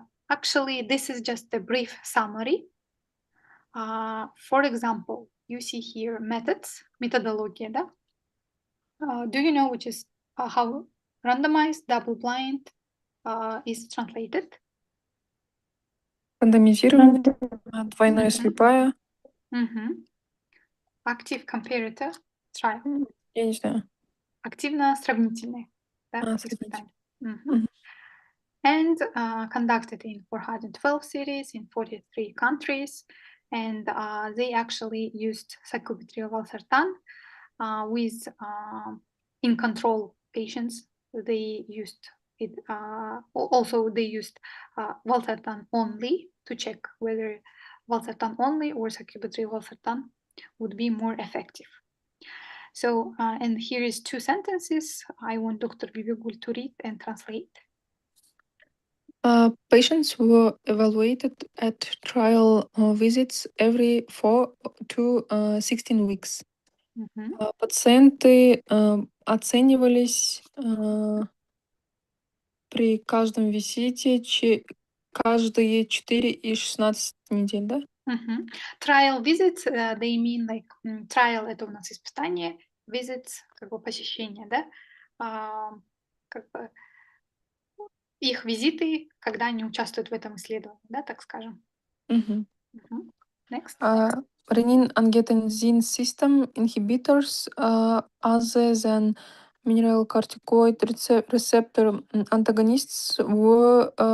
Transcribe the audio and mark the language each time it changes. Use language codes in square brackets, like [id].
[en] Actually, this is just a brief summary. For example, you see here methodology. Да? Do you know which is how randomized double-blind is translated? [ru] Рандомизированная, двойная слепая. [en] Active comparator trial. [ru] Я не знаю. Активно-сравнительное. Да, испытание. [en] and conducted in 412 cities in 43 countries. And they actually used sacubitril valsartan with in control patients. They used it. Also, they used valsartan only to check whether valsartan only or sacubitril valsartan would be more effective. So, and here is two sentences. I want Dr. Bibigul to read and translate. Patients were evaluated at trial visits every 4 to 16 weeks. Мгм. [ru] Пациенты оценивались при каждом визите каждые 4 и 16 недель, да? Мгм. [en] Trial visits, they mean like trial [ru] это у нас испытание, [en] visits [ru] как бы посещение, да? Как бы их визиты, когда они участвуют в этом исследовании, да, так скажем. Мгм. [en] Мгм. Next. Renin-angiotensin system inhibitors other than mineralocorticoid receptor antagonists were